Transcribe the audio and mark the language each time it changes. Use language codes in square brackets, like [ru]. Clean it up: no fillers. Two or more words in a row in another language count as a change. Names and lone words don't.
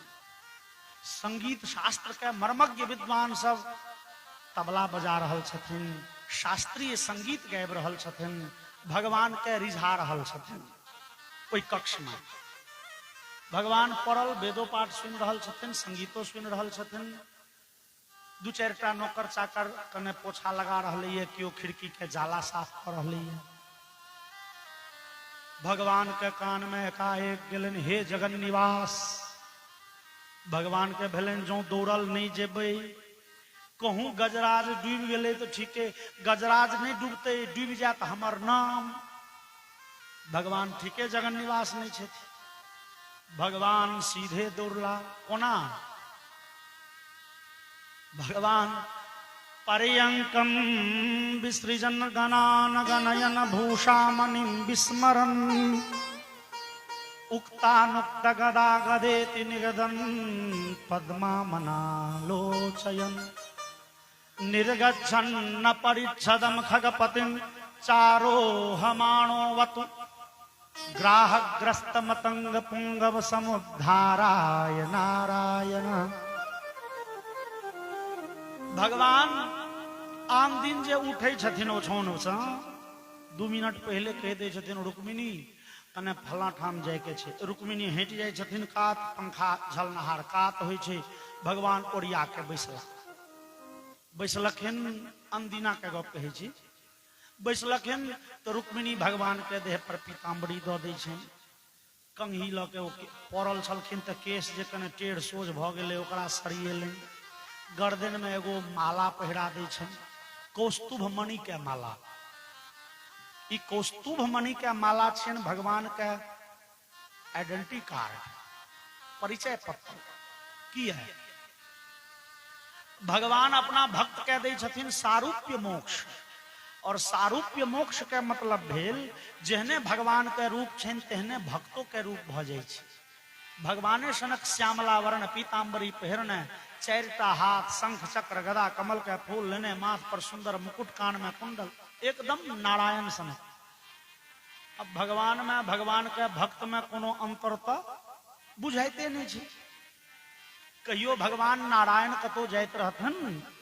[mai] संगीत शास्त्र के मर्मज्ञ विद्वान सब तबला बजा रहल छथिन, शास्त्रीय संगीत गाबि रहल छथिन, भगवान के रिझा रहल छथिन। ओई कक्ष में भगवान पड़ल वेदो पाठ सुन रहल छथिन, संगीतो सुन रहल छथिन। दू चारिटा नौकर चाकर कने पोछा लगा रहले है, केओ खिड़की के जाला साफ कर रहले है। भगवान के कान में एकाएक गेलन, हे जगन निवास। भगवान के भेलन जो दौड़ल नहीं जेबे, कहूं गजराज डूब गेले तो ठीके, गजराज नहीं डूबते, डूब जात हमर नाम। भगवान ठीके जगन निवास नहीं छे। भगवान सीधे दौड़ला कोना। [sa] भगवान पर्यंकम विसृजन गणान गणयन भूषा मणिम विस्मरन, उक्तानुक्त गदा गदेति निगदन पद्मामनालोचयन, निर्गच्छन्न परिच्छदम खगपतिं चारोहमाणो वतु, ग्राहग्रस्त मतंग पुंगव समुद्धाराय नारायण। [mai] भगवान आम दिन जे उठे छथिन ओछौन से 2 मिनट पहले कह दे छथिन रुक्मिणी कने फला ठाम जाय के छे। रुक्मिणी हटि जाय छथिन कात, पंखा झलनहार कात होय छे। भगवान ओरिया के बैसलखिन अनदिना के गप कहै छी। बैसलखिन तो रुक्मिणी भगवान के देह पर पीताम्बरी दऽ दै छनि। कंघी लऽ के पड़ल छलखिन तऽ केश जे कने टेढ़ सोझ भऽ गेलै ओकरा सरिएलनि। गर्दन में एगो माला पहिरा दै छनि, कौस्तुभ मणि के माला। ई कौस्तुभ मणि के माला छियनि भगवान के [en] identity card, [mai] परिचय पत्र। की है भगवान अपना भक्त के दै छथिन सारूप्य मोक्ष। और सारूप्य मोक्ष के मतलब भेल जेहने भगवान के रूप छनि तेहने भक्तों के रूप भ जाय छै। भगवाने सनक श्यामला वर्ण पीताम्बरी पहिरने, 4टा हाथ, शंख चक्र गदा कमल के फूल लेने, माथ पर सुंदर मुकुट, कान में कुंडल, एकदम नारायण सन। अब भगवान में, भगवान के भक्त में कोनो अंतर तो बुझाइते नहीं छै। कहियो भगवान नारायण कतो जाइत रहथन।